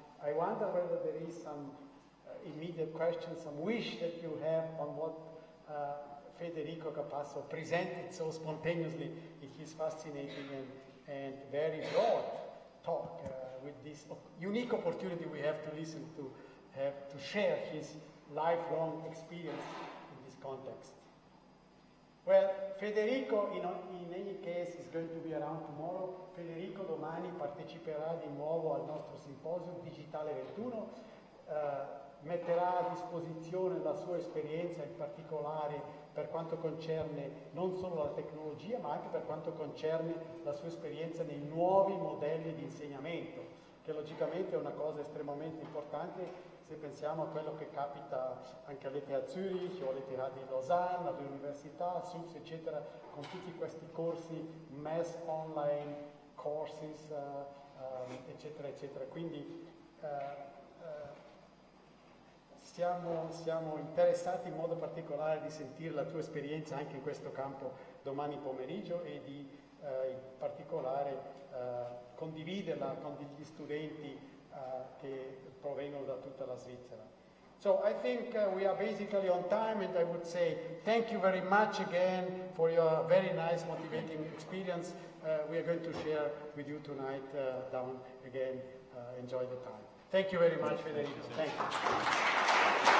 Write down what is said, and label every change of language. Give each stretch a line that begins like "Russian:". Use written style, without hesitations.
English: I wonder whether there is some immediate question, some wish that you have on what Federico Capasso presented so spontaneously in his fascinating and very broad talk with this unique opportunity we have to listen to, have to share his lifelong experience in this context. Well, Federico in any case is going to be around tomorrow.
Italian: Federico domani parteciperà di nuovo al nostro simposio Digitale 21, metterà a disposizione la sua esperienza in particolare per quanto concerne non solo la tecnologia ma anche per quanto concerne la sua esperienza nei nuovi modelli di insegnamento, che logicamente è una cosa estremamente importante se pensiamo a quello che capita anche all'ETH Zurich o all'ETH di Lausanne, alle università, SUPS eccetera, con tutti questi corsi,
English: mass online courses
Italian: eccetera eccetera. Quindi siamo interessati in modo particolare di sentire la tua esperienza anche in questo campo domani pomeriggio e di in particolare condividerla con degli studenti che provengono da tutta la Svizzera.
English: So I think we are basically on time, and I would say thank you very much again for your very nice motivating experience. We are going to share with you tonight down again. Enjoy the time. Thank you very much, Federico. Thank you.